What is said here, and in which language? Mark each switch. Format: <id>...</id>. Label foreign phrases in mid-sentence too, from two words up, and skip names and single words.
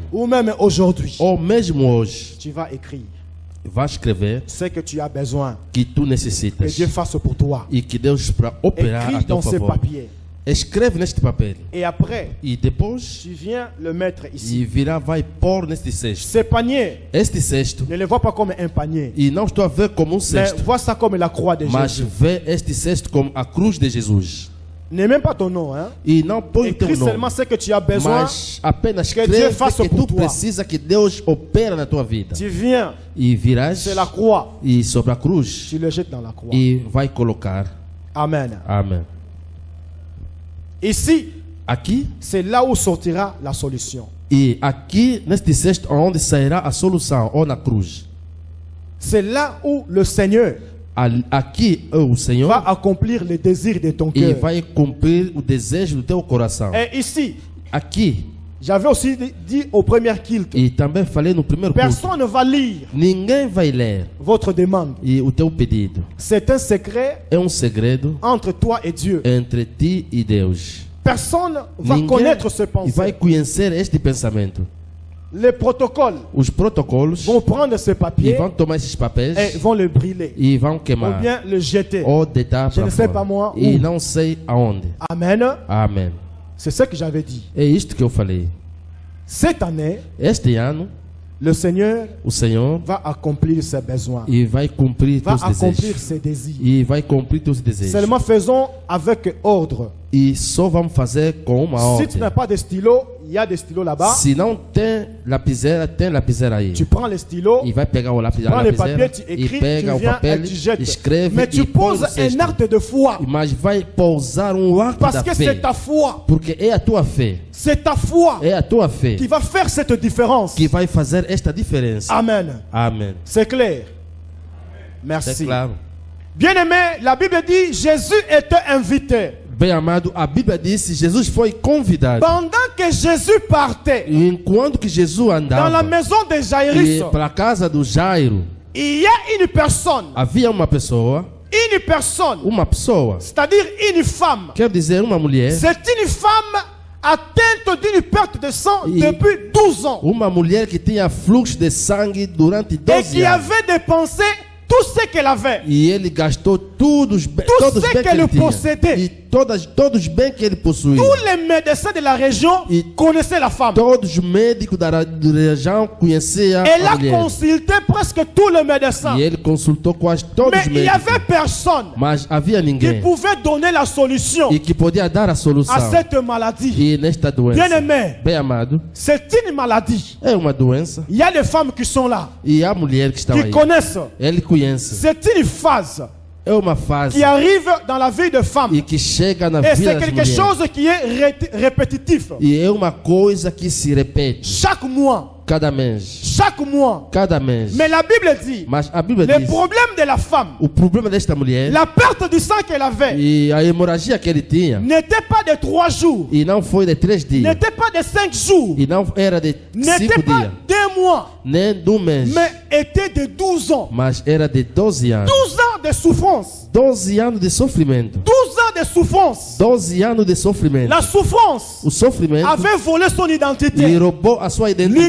<fr>ou même aujourd'hui,</fr> <pt>ou mesmo hoje,</pt> <fr>tu vas écrire</fr> <pt>vais escrever</pt> <fr>ce que tu as besoin</fr> <pt>que tu que necessitas</pt> <fr>Dieu fasse pour toi.</fr> <pt>e que Deus para operar a</pt> <fr>Écris</fr> <pt>teu</pt> <fr>dans ces</fr> <pt>favor.</pt> <fr>papiers.</fr> <pt>Escreve neste papel</pt> <fr>Et après,</fr> <pt>e depois</pt> <fr>tu viens le mettre ici.</fr> <pt>e virá vai pôr neste cesto.</pt> <fr>Ces paniers,</fr> <pt>Este cesto,</pt> <fr>ne les vois pas comme un panier,</fr> <pt>e não estou a ver como</pt> <fr>mais</fr> <pt>cesto,</pt> <fr>vois ça comme la croix de</fr> <pt>mas</pt> <fr>Jésus.</fr> <pt>vê este cesto como a cruz de Jesus.</pt> <fr>N'est même pas ton nom, hein.</fr> <pt>E não põe o teu</pt> <fr>Écris</fr> <pt>nome,</pt> <fr>seulement ce que tu as besoin.</fr> <pt>mas apenas</pt> <fr>que Dieu</fr> <pt>escreve faça que por tu</pt> <fr>toi.</fr> <pt>precisa que Deus opera na tua vida.</pt> <fr>Tu viens,</fr> <pt>E virás</pt> <fr>c'est la croix.</fr> <pt>e sobre a cruz</pt> <fr>Tu le jettes dans la croix.</fr> <pt>e vai colocar.</pt> <fr>Amen.</fr> <pt>Amém.</pt> <fr>Ici,</fr> <pt>Aqui</pt> <fr>c'est là où sortira la solution.</fr> <pt>e aqui neste cesto onde sairá a solução, ou na cruz.</pt> <fr>C'est là où le Seigneur</fr> <pt>Aqui o Senhor</pt> <fr>va accomplir les désirs de ton</fr> <pt>e</pt> <fr>cœur.</fr> <pt>vai cumprir o desejo do teu coração.</pt> <fr>Et ici,</fr> <pt>Aqui,</pt> <fr>j'avais aussi dit au premier culte,</fr> <pt>e também falei no primeiro culto,</pt> <fr>personne ne va lire</fr> <pt>ninguém vai ler</pt> <fr>votre demande.</fr> <pt>e o teu pedido.</pt> <fr>C'est un secret</fr> <pt>É um segredo</pt> <fr>entre toi et Dieu.</fr> <pt>entre ti e Deus.</pt> <fr>Personne va</fr> <pt>Ninguém</pt> <fr>connaître ce</fr> <pt>e vai</pt> <fr>pensée.</fr> <pt>conhecer este pensamento.</pt> <fr>Les protocoles</fr> <pt>Os protocolos</pt> <fr>vont prendre ce</fr> <pt>e</pt> <fr>papier</fr> <pt>vão tomar esses papéis</pt> <fr>et vont le brûler</fr> <pt>e vão</pt> <fr>ou</fr> <pt>queimar</pt> <fr>bien le jeter.</fr> <pt>ou deitar</pt> <fr>Je</fr> <pt>para</pt> <fr>ne sais</fr> <pt>fora.</pt> <fr>pas moi</fr> <pt>E</pt> <fr>où.</fr> <pt>não sei aonde.</pt> <fr>Amen.</fr> <pt>Amém.</pt> <fr>C'est ce que j'avais dit.</fr> <pt>É isto que eu falei.</pt> <fr>Cette année,</fr> <pt>Este ano,</pt> <fr>le Seigneur</fr> <pt>o Senhor</pt> <fr>va accomplir ses besoins,</fr> <pt>e vai cumprir</pt> <fr>va</fr> <pt>teus</pt> <fr>accomplir</fr> <pt>desejos.</pt> <fr>ses désirs.</fr> <pt>E vai cumprir teus desejos.</pt> <fr>Seulement faisons avec ordre.</fr> <pt>E só vamos fazer com uma</pt> <fr>Si tu</fr> <pt>ordem.</pt> <fr>n'as pas de stylo, il y a des stylos là-bas.</fr> <pt>Se não tem lapiseira aí.</pt> <fr>Tu prends les stylos,</fr> <pt>E vai pegar o lápis,</pt> <fr>tu prends</fr> <pt>a</pt> <fr>les</fr> <pt>lapiseira</pt> <fr>papiers, tu</fr> <pt>e</pt> <fr>écris,</fr> <pt>pega</pt> <fr>tu</fr> <pt>o</pt> <fr>viens</fr> <pt>papel,</pt> <fr>et tu jettes.</fr> <pt>escreve</pt> <fr>Mais tu</fr> <pt>e põe</pt> <fr>poses</fr> <pt>no cesto.</pt> <fr>un acte de foi.</fr> <pt>Mas vai pousar acto</pt> <fr>Parce</fr> <pt>da</pt> <fr>que c'est</fr> <pt>fé.</pt> <fr>ta foi.</fr> <pt>Porque é a tua fé.</pt> <fr>C'est ta foi</fr> <pt>É a tua fé</pt> <fr>qui va faire cette différence.</fr> <pt>que vai fazer esta diferença.</pt> <fr>Amen.</fr> <pt>Amém.</pt> <fr>C'est clair.</fr> <pt>É</pt> <fr>Merci.</fr> <pt>claro.</pt> <fr>Bien-aimé, la Bible dit Jésus était invité.</fr> <pt>Bem amado, a Bíblia diz que Jesus foi convidado.</pt> <fr>Pendant que Jésus partait</fr> <pt>E enquanto que Jesus</pt> <fr>dans la</fr> <pt>andava</pt> <fr>maison de Jairus,</fr> <pt>para a casa do Jairo,</pt> <fr>il y a une personne,</fr> <pt>havia uma pessoa,</pt> <fr>c'est-à-dire une femme.</fr> <pt>quer dizer uma mulher,</pt> <fr>C'est une femme atteinte d'une perte de sang Et- depuis 12 ans</fr> <pt>uma mulher que tinha fluxo de sangue durante</pt> <fr>et</fr> <pt>12</pt> <fr>qui</fr> <pt>anos.</pt> <fr>avait dépensé tout ce qu'elle avait.</fr> <pt>E ele gastou todos os bens</pt> <fr>ce</fr> <pt>que</pt> <fr>qu'elle</fr> <pt>ele tinha.</pt> <fr>possédait.</fr> <pt>E todos os bens que ele possuía.</pt> <fr>Tous les médecins de la région Et- connaissaient la femme.</fr> <pt>Todos os médicos da região conheciam</pt> <fr>Elle</fr> <pt>a</pt> <fr>a</fr> <pt>mulher.</pt> <fr>consulté presque tous les médecins.</fr> <pt>E ele consultou quase todos</pt> <fr>Mais</fr> <pt>os</pt> <fr>il n'y</fr> <pt>médicos.</pt> <fr>avait personne</fr> <pt>Mas havia</pt> <fr>qui</fr> <pt>ninguém</pt> <fr>pouvait donner la solution</fr> <pt>e que podia dar a solução.</pt> <fr>à cette maladie.</fr> <pt>E nesta doença,</pt> <fr>Bien-aimé,</fr> <pt>bem amado,</pt> <fr>c'est une maladie.</fr> <pt>é uma doença.</pt> <fr>Il y a des femmes qui sont là,</fr> <pt>E há mulheres que estão</pt> <fr>qui</fr> <pt>aí.</pt> <fr>connaissent.</fr> <pt>Ele conhece.</pt> <fr>C'est une phase</fr> <pt>É uma fase</pt> <fr>qui arrive dans la vie de femme.</fr> <pt>e que chega na</pt> <fr>Et</fr> <pt>vida</pt> <fr>c'est</fr> <pt>das</pt> <fr>quelque</fr> <pt>mulheres.</pt> <fr>chose qui est répétitif.</fr> <pt>E é uma coisa que se repete</pt> <fr>Chaque mois.</fr> <pt>cada mês.</pt> <fr>Chaque mois.</fr> <pt>Cada mês.</pt> <fr>Mais la Bible dit,</fr> <pt>Mas a Bíblia</pt> <fr>le</fr> <pt>diz,</pt> <fr>problème de la femme,</fr> <pt>o problema desta mulher</pt> <fr>la perte du sang qu'elle avait,</fr> <pt>e a hemorragia que ele tinha,</pt> <fr>n'était pas de 3 jours,</fr> <pt>e não foi de 3 dias,</pt> <fr>n'était pas de 5 jours,</fr> <pt>e não era de</pt> <fr>n'était</fr> <pt>5</pt> <fr>pas</fr> <pt>dias,</pt> <fr>d'1 mois,</fr> <pt>nem de um mês,</pt> <fr>mais était de 12 ans.</fr> <pt>mas era de 12 anos.</pt> <fr>12 ans de souffrance.</fr> <pt>12 anos de sofrimento.</pt> <fr>12 ans de souffrance.</fr> <pt>12 anos de sofrimento.</pt> <fr>La souffrance</fr> <pt>O sofrimento</pt> <fr>avait volé son</fr> <pt>lhe</pt> <fr>identité.</fr> <pt>roubou a sua identidade.</pt>